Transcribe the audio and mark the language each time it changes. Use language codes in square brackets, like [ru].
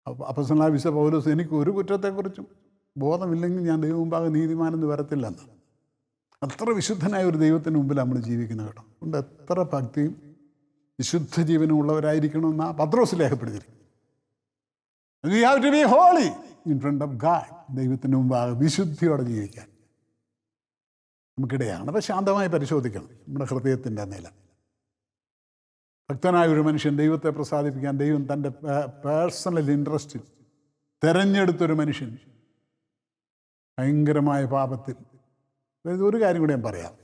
[ml] അപ്പോസ്തലനായ വിശുദ്ധ പൗലോസ്, എനിക്ക് ഒരു കുറ്റത്തെക്കുറിച്ചും ബോധമില്ലെങ്കിൽ ഞാൻ ദൈവം മുമ്പാകെ നീതിമാനെന്ന് വരത്തില്ലെന്ന്. അത്ര വിശുദ്ധനായ ഒരു ദൈവത്തിന് മുമ്പിൽ നമ്മൾ ജീവിക്കുന്നത് കേട്ടോ. അതുകൊണ്ട് എത്ര ഭക്തിയും വിശുദ്ധ ജീവനും ഉള്ളവരായിരിക്കണമെന്നാണ് പത്രോസ് രേഖപ്പെടുത്തിയിരിക്കുന്നത്. [en] We have to be holy in front of God. [ml] ദൈവത്തിന് മുമ്പാകെ വിശുദ്ധിയോടെ ജീവിക്കാൻ നമുക്കിടയാണ്. അപ്പോൾ ശാന്തമായി പരിശോധിക്കണം നമ്മുടെ ഹൃദയത്തിൻ്റെ നില. ഭക്തനായ ഒരു മനുഷ്യൻ ദൈവത്തെ പ്രസാദിപ്പിക്കാൻ ദൈവം തൻ്റെ പേഴ്സണൽ ഇൻട്രസ്റ്റിൽ തിരഞ്ഞെടുത്തൊരു മനുഷ്യൻ ഭയങ്കരമായ പാപത്തിൽ. ഒരു കാര്യം കൂടെ ഞാൻ പറയാം.